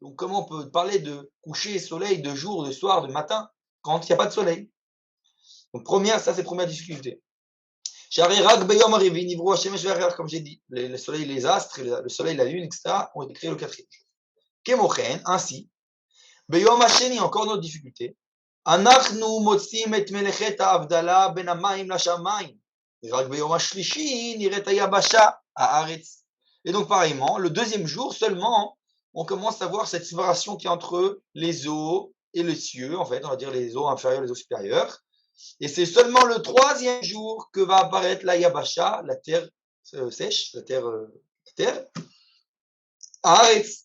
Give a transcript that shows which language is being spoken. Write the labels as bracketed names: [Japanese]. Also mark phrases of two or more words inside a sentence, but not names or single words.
[French] Donc, comment on peut parler de coucher, soleil, de jour, de soir, de matin, quand il n'y a pas de soleil? Donc, ça, c'est première difficulté. Comme j'ai dit, le soleil, les astres, le soleil, la lune, etc., ont été créés le quatrième jour. Kemochen, ainsi, [Hebrew] ביום השני, [French] encore une autre difficulté. [Hebrew] אנחנו מוצאים את מלאכת ההבדלה בין המים לשמים. רק ביום השלישי נראית היבשה הארץ. [French] Et donc, pareillement, le deuxième jour seulement, on commence à voir cette séparation qui est entre les eaux et les cieux, en fait, on va dire les eaux inférieures et les eaux supérieures. Et c'est seulement le troisième jour que va apparaître la Yabasha, la terre sèche, la terre, Haaretz.